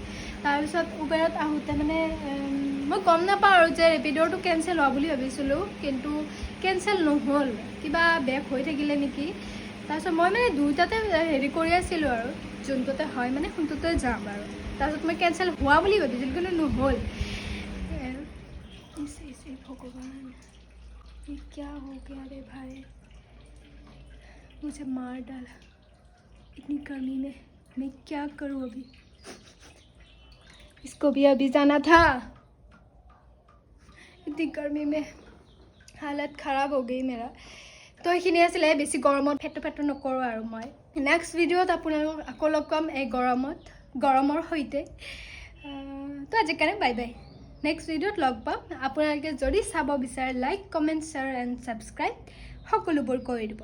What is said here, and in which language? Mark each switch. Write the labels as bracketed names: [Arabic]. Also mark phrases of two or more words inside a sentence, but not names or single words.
[Assamese] তাৰপিছত উবেৰত আহোঁতে মানে মই গম নাপাওঁ আৰু যে ৰেপিডৰটো কেঞ্চেল হোৱা বুলি ভাবিছিলোঁ, কিন্তু কেঞ্চেল নহ'ল, কিবা বেক হৈ থাকিলে নেকি। তাৰপিছত মই মানে দুয়োটাতে হেৰি কৰি আছিলোঁ আৰু যোনটোতে হয় মানে সোনটোতে যাম আৰু। তাৰপিছত মই কেঞ্চেল হোৱা বুলি ভাবিছিলোঁ কিন্তু নহ'ল। [Hindi] ভগৱান क्या हो गया रे भाई, मुझे मार डाला इतनी गर्मी में, मैं क्या करूँ अभी। इसको भी अभी जाना था, इतनी गर्मी में हालत ख़राब हो गई मेरा। [Assamese] তো এইখিনি আছিলে, বেছি গৰমত ফেটো নকৰোঁ আৰু মই। নেক্সট ভিডিঅ'ত আপোনালোকক আকৌ লগ পাম এই গৰমৰ সৈতে। তো আজিৰ কাৰণে [English] bye bye, [Assamese] নেক্সট ভিডিঅ'ত লগ পাম। আপোনালোকে যদি চাব বিচাৰে [English] like comment share and subscribe [Assamese] সকলোবোৰ কৰি দিব।